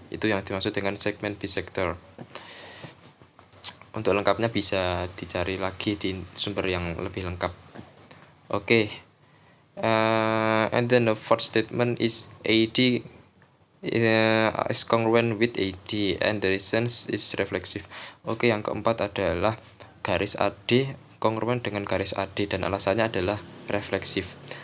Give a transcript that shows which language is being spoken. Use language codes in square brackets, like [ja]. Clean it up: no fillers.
[id] Itu yang dimaksud dengan segment bisector. Untuk lengkapnya bisa dicari lagi di sumber yang lebih lengkap. [en] Oke, and then the fourth statement is AD is congruent with AD and the reasons is reflexive. [id] Oke, yang keempat adalah garis AD kongruen dengan garis AD, dan alasannya adalah refleksif.